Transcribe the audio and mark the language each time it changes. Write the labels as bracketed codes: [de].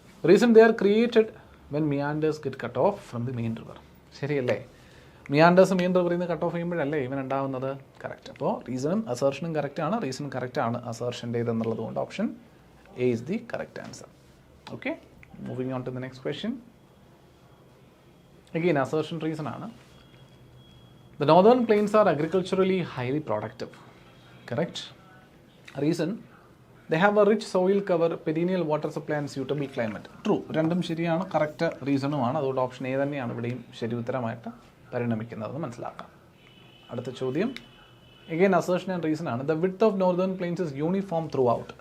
[en] Reason, they are created when meanders get cut off from the main river. [ml] ശരിയല്ലേ? Meanders main റിവറിൽ നിന്ന് cut off ചെയ്യുമ്പോഴല്ലേ ഇവൻ ഉണ്ടാകുന്നത്? Correct. അപ്പോൾ റീസണും അസർഷനും കറക്റ്റാണ്. [en] Reason കറക്റ്റാണ് അസർഷൻ്റേത് എന്നുള്ളത് കൊണ്ട് option A is the correct answer. Okay, moving on to the next question. Again, assertion reason ആണ്. The northern plains are agriculturally highly productive. Correct. Reason, they have a rich soil cover, perennial water supply and suitable climate. [ml] True. രണ്ടും ശരിയാണ്, correct റീസണുമാണ്. അതുകൊണ്ട് option A തന്നെയാണ് ഇവിടെയും ശരി ഉത്തരമായിട്ട് പരിണമിക്കുന്നതെന്ന് മനസ്സിലാക്കാം. അടുത്ത ചോദ്യം, [en] again assertion and reason ആണ്. The width of northern plains is uniform throughout.